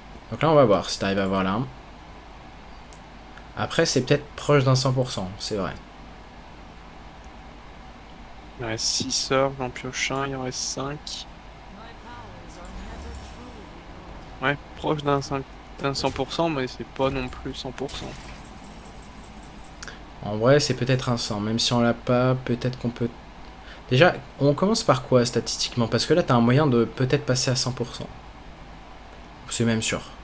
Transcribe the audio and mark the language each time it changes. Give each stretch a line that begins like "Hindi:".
French: Donc là, on va voir si t'arrives à avoir l'arme. Après, c'est peut-être proche d'un 100%, c'est vrai. Il reste 6 sorts, j'en pioche un, il en reste 5.
English: My powers are never truly gone.
French: Ouais, proche d'un 100%, mais c'est pas non plus 100%. En vrai, c'est peut-être un 100. Même si on l'a pas, peut-être qu'on peut... Déjà, on commence par quoi statistiquement? Parce que là, t'as un moyen de peut-être passer à 100%. C'est même sûr.